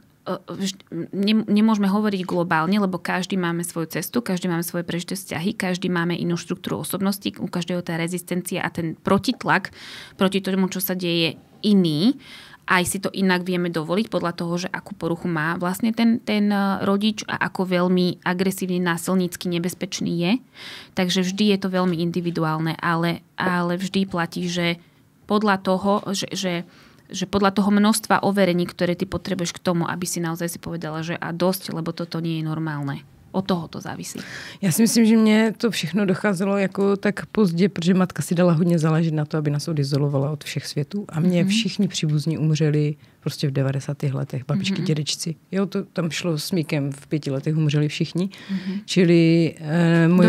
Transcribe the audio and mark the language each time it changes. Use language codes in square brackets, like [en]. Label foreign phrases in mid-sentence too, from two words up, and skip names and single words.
[sk] Nemôžeme hovoriť globálne, lebo každý máme svoju cestu, každý máme svoje prežité vzťahy, každý máme inú štruktúru osobnosti, u každého tá rezistencia a ten protitlak proti tomu, čo sa deje iný, aj si to inak vieme dovoliť podľa toho, že akú poruchu má vlastne ten rodič a ako veľmi agresívny, násilnícky nebezpečný je. Takže vždy je to veľmi individuálne, ale vždy platí, že podľa toho, že podľa toho množstva overení, ktoré ty potrebuješ k tomu, aby si naozaj si povedala, že a dosť, lebo toto nie je normálne. Od toho to závisí. [cs] Já si myslím, že mě to všechno docházelo jako tak pozdě, protože matka si dala hodně záležet na to, aby nás odizolovala od všech světů. A mě všichni příbuzní umřeli prostě v 90. letech. Babičky, dědečci. Jo, to tam šlo smíkem, v 5 letech umřeli všichni. Čili moji